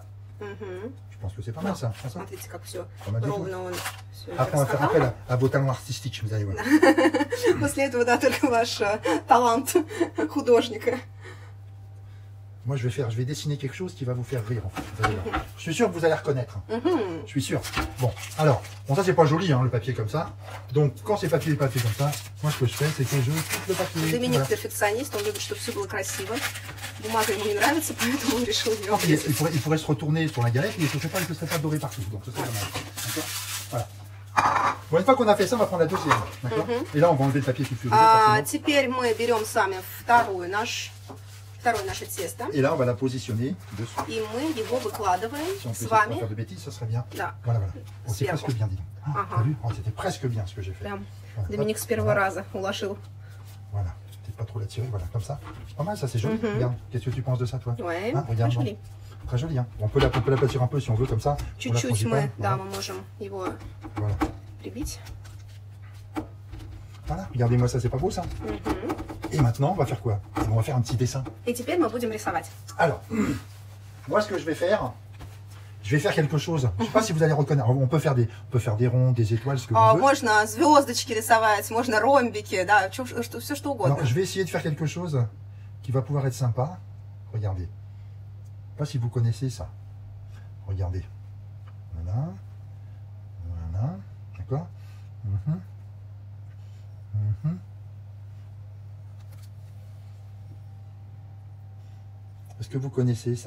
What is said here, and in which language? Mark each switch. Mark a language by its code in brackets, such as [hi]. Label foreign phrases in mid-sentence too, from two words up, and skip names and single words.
[fr] Мгм. Je pense que c'est pas mal ça. François. [ru] Смотрите, как все [fr] Pas mal du tout. [ru] ровно он всё это [fr] Après, on va faire [ru] раскатал. [fr] appel à vos talents artistiques, vous allez voir. [ru] После этого, да, только ваш талант художника. [fr] Moi, je vais dessiner quelque chose qui va vous faire rire. En fait. Vous allez voir. Je suis sûr que vous allez reconnaître. Мгм. Je suis sûr. Bon, alors, bon, ça c'est pas joli, hein, le papier comme ça. Donc, quand c'est papier comme ça, moi ce que je fais, c'est que je coupe le papier. [ru] Доминик [fr] Voilà. [ru] перфекционист, он любит, чтобы все было красиво. Бумага ему не нравится, поэтому он решил ее [fr] Alors, il pourrait se retourner sur la galette, mais il ne serait pas doré partout. Donc, ce serait dommage. D'accord. Voilà. Bon, une fois qu'on a fait ça, on va prendre la deuxième. D'accord. Et là, on va enlever le papier sulfurisé. forcément. [ru] Теперь мы берем с вами второе наше тесто, [fr] Et là, on va la positionner dessous. [ru] и мы его выкладываем [fr] Si on peut [ru] с [fr] essayer de pas [ru] вами. [fr] faire de bêtises, ça serait bien. [ru] Да, [fr] Voilà, voilà. Bon, c'est Sphère. presque bien, dis donc. Ah, [ru] Ага. [fr] t'as vu? Oh, c'était presque bien ce que j'ai fait. [ru] прям [fr] Voilà. [ru] Доминик [fr] Hop, [ru] с первого [fr] voilà. [ru] раза уложил. [fr] Voilà. Peut-être pas trop la tirer, voilà, comme ça. C'est pas mal, ça, c'est joli. Regarde, qu'est-ce que tu penses de ça, toi? Ouais, Ah, regarde, très joli. Très joli, hein. On peut l'aplatir un peu si on veut, comme ça. [ru] Чуть-чуть мы, да, [fr] Voilà. [ru] мы можем его [fr] Voilà. [ru] прибить. [fr] Voilà, regardez-moi ça, c'est pas beau ça? Мгм. Et maintenant, on va faire quoi? On va faire un petit dessin. [ru] И теперь мы будем рисовать. [fr] Alors, moi, ce que je vais faire quelque chose. Je sais pas si vous allez reconnaître. On peut faire des ronds, des étoiles, ce que vous voulez. [ru] Можно звездочки рисовать, можно ромбики, да, все что угодно. [fr] Alors, je vais essayer de faire quelque chose qui va pouvoir être sympa. Regardez. Je sais pas si vous connaissez ça. Regardez. Voilà. Voilà. D'accord. Mhm. Mhm. Est-ce que vous connaissez ça?